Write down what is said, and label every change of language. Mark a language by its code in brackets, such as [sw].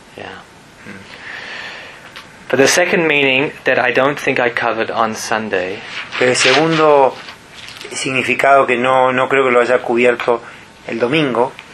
[en] Yeah. But the second meaning that I don't think I covered on Sunday. [es] Pero el segundo significado que no creo que lo haya cubierto el domingo